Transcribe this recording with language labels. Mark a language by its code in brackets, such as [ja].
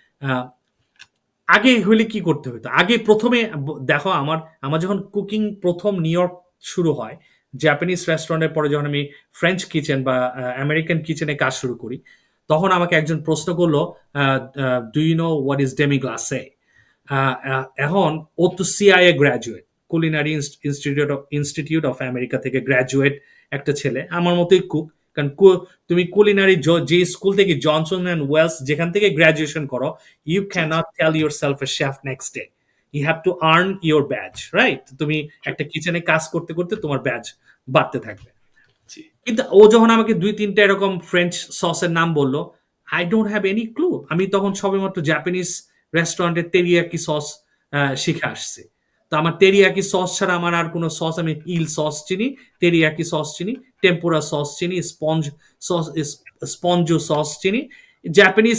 [bn] আহ, আগে হইলে কি করতে হতো, আগে প্রথমে দেখো আমার আমার যখন কুকিং প্রথম নিউ ইয়র্ক শুরু হয়, জাপানিজ রেস্টুরেন্টের পরে যখন আমি ফ্রেঞ্চ কিচেন বা আমেরিকান কিচেনে কাজ শুরু করি, তখন আমাকে একজন প্রশ্ন করলো, [en] Do you know what is demi glace. [bn] এখন ও তো CIA graduate, culinary institute of America থেকে গ্র্যাজুয়েট একটা ছেলে, আমার মতোই কুক। কারণ তুমি কুলিনারি যে স্কুল থেকে জনসন অ্যান্ড ওয়েলস যেখান থেকে গ্র্যাজুয়েশন করো, you G, G, [en] cannot tell yourself a chef next day. You have to earn your badge, right? [bn] তুমি [en] true, [bn] একটা কিচেনে কাজ করতে করতে তোমার ব্যাজ বাড়তে থাকবে। জি, কিন্তু ও যখন আমাকে ২-৩টা এরকম ফ্রেঞ্চ সসের নাম বলল, [en] I don't have any clue. [bn] আমি তখন সবেমাত্র জাপানিজ রেস্টুরেন্টের তেরিয়াকি সস শিখে আসছি। তো আমার তেরিয়াকি সস ছাড়া আমার আর কোনো সস, আমি ইল সস চিনি, তেরিয়াকি সস চিনি, টেম্পুরা সস চিনি, সস স্পঞ্জো সস চিনি, জাপানিজ